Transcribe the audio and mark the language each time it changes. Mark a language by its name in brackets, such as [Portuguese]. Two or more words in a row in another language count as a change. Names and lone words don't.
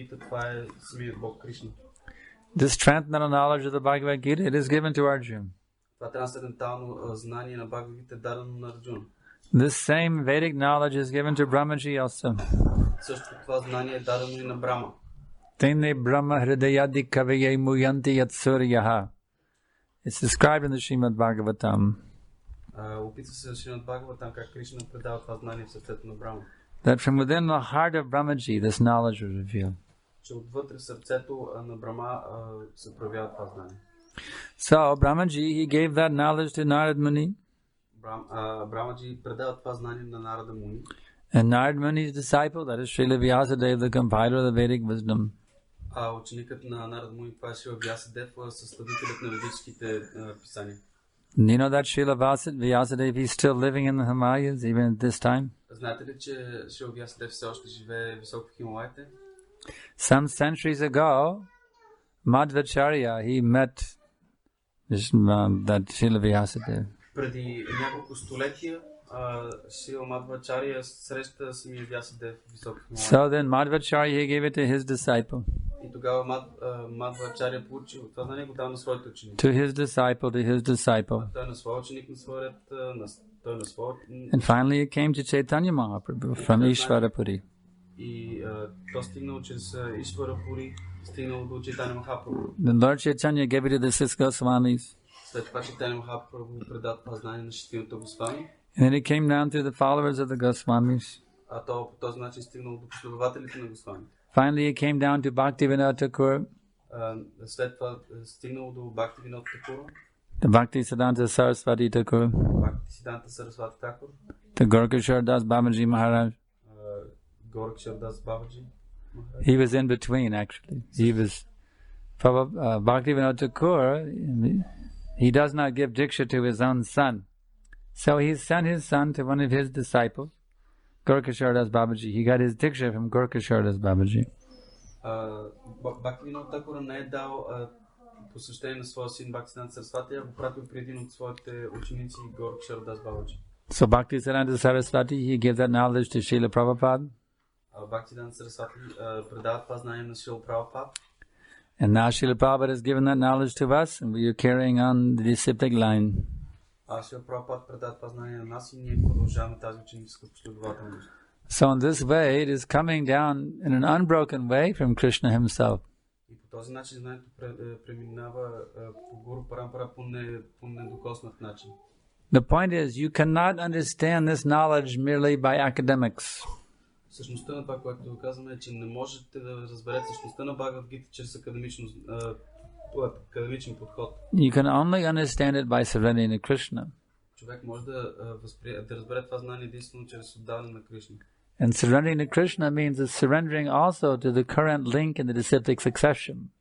[English] This transcendental knowledge of the Bhagavad Gita, it is given to Arjuna. [Bulgarian] Това трансцендентално знание на Бхагавад-гита е дадено на Арджуна. [English] This same Vedic knowledge is given to Brahmaji also. [Bulgarian] Също това знание е дадено и на Брама. [Sanskrit] तेने ब्रह्म हृदयादि कवये मुयन्ति यत् सूर्यः. [English] It's described in the Srimad Bhagavatam. [Bulgarian] Описва се Шримад Бхагаватам как Кришна предава това знание в сърцето на Брама. [English] That from within the heart of Brahmaji this knowledge was revealed. [Bulgarian] Че отвътре в сърцето на Брама се проявява това знание. [English] So Brahmaji, he gave that knowledge to Narad Muni. [Bulgarian] Брамаджи предава това знание на Нарада Муни. [English] And Narad Muni's disciple, that is Srila Vyasadeva, the compiler of the Vedic wisdom. [Bulgarian] Ученикът на Нарада Муни, това е Шрила Вясадев, съставителят на ведическите писания. [English] You know that Srila Vyasadeva is still living in the Himalayas even at this time? [Bulgarian] Знаете ли, че Шрила Вясадев все още живее високо в Хималаите? [English] Some centuries ago, Madhvacharya, he met that Srila Vyasadeva. [Bulgarian] Преди няколко столетия Шрила Мадхвачаря среща самия Вясадев високо в Хималаите. [English] So then Madhvacharya, he gave it to his disciple. [Bulgarian] И тогава Мадхвачаря получи това знание, го дава на своите ученици. [English] To his disciple. [Bulgarian] Той на своя ученик, на своя ред, той на своя... [English] And finally it came to Chaitanya Mahaprabhu from Ishvarapuri. [Bulgarian] И то стигнало чрез Ишварапури, стигнало до Чайтаня Махапрабху. [English] Then Lord Chaitanya gave it to the 6 Goswamis. [Bulgarian] След това Чайтаня Махапрабху преда това знание на шестимата Госвами. [English] And then it came down to the followers of the Goswamis. [Bulgarian] А то по този начин стигнало до последователите на Госвами. [English] Finally it came down to Bhaktivinoda Thakur. [Bulgarian] След това стигнало до Бхактивинода Такура. [English] The Bhaktisiddhanta Saraswati Thakur. [Bulgarian] Бхактисиданта Сарасвати Такур. [English] The Gorkashar Das Babaji Maharaj. [Bulgarian] Горкшар Дас Бабаджи. [English] He was in between actually. He was Bhaktivinoda Thakur. He does not give diksha to his own son. So he sent his son to one of his disciples, Gorkashar Das Babaji. He got his diksha from Gorkashar Das Babaji. [Bulgarian] Бхактивинода Такура не е дал посещение на своя син Бхактисиданта Сарасвати, а го пратил при един от своите ученици Горкшар Дас Бабаджи. [English] So Bhaktisiddhanta Saraswati, he gave that knowledge to Srila Prabhupada. [Bulgarian] Бхактисиданта Сарасвати предава това знание на Шрила Прабхупада. [English] And now Srila Prabhupada has given that knowledge to us, and we are carrying on the disciplic line. [Bulgarian] Шрила Прабхупада предава това знание на нас и ние продължаваме тази ученическа последователност. [English] So in this way, it is coming down in an unbroken way from Krishna himself. [Bulgarian] И по този начин знанието преминава по [Sanskrit] गुरु परम्परा [Bulgarian] по недокоснат начин. [English] The point is, you cannot understand this knowledge merely by academics. [Bulgarian] Същността на това, което казваме, е, че не можете да разберете същността на Бхагавад-гита чрез академичен подход. [English] You can only understand it by surrendering to Krishna. [Bulgarian] Човек може да разбере това знание единствено чрез отдаване на Кришна. [English] And surrendering to Krishna means surrendering also to the current link in the disciplic succession.